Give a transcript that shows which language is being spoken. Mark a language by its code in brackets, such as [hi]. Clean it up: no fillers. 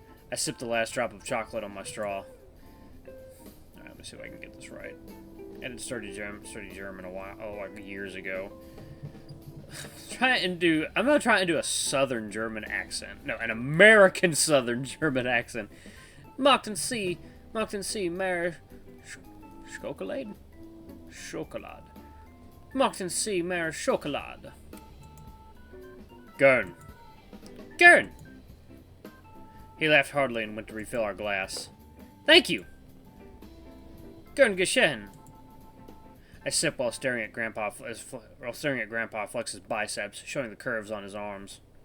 [en] I sipped the last drop of chocolate on my straw. Alright, let me see if I can get this right. I did study German a while, like years ago. I'm gonna try and do a southern German accent. No, an American southern German accent. [de] Mochten Sie mehr Schokolade? Schokolade. Mochten Sie mehr Schokolade? Gern. Gern! [en] He laughed heartily and went to refill our glass. Thank you! [de] Gern geschehen. [en] I sipped while staring at Grandpa flex his biceps, showing the curves on his arms.